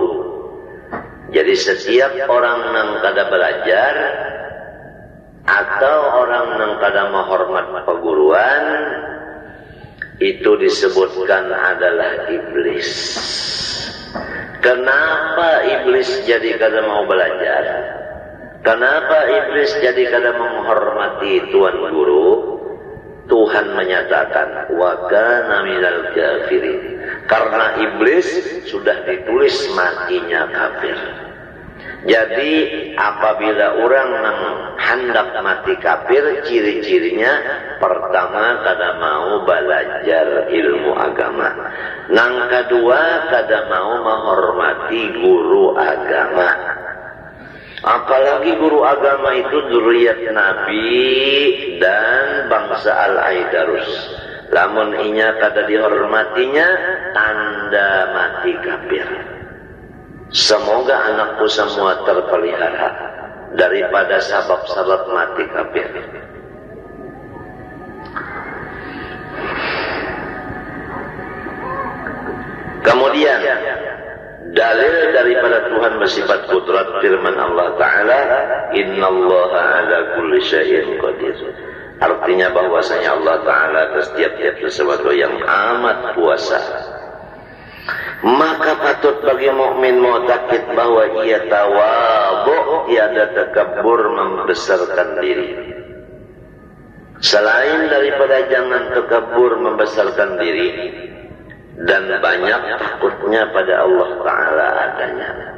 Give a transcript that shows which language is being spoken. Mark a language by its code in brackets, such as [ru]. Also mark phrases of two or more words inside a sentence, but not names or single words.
[bjn] Jadi setiap orang nang kada belajar atau orang nang kada menghormat perguruan itu disebutkan adalah iblis. Kenapa iblis jadi kada mau belajar? Kenapa iblis jadi kada menghormati tuan guru? Tuhan menyatakan [ar] وكان من الكافرين. [bjn] Karena iblis sudah ditulis matinya kafir. Jadi apabila orang yang hendak mati kafir, ciri-cirinya pertama kada mau belajar ilmu agama. Nang kedua kada mau menghormati guru agama. Apalagi guru agama itu dzurriyyat Nabi dan bangsa Al-Aidarus. Lamun inya kada dihormatinya, tanda mati kafir. Semoga anakku semua terpelihara daripada sabab-sabab mati kafir. [id] Kemudian dalil daripada Tuhan bersifat kudrat firman Allah Ta'ala, [ar] إن الله على كل شيء قدير. [id] Artinya bahwasanya Allah Ta'ala atas tiap-tiap sesuatu yang amat kuasa. Maka patut bagi mukmin mu'taqid bahwa ia tawadhu, tiada takabur membesarkan diri. Selain daripada jangan takabur membesarkan diri dan banyak takutnya pada Allah Ta'ala adanya.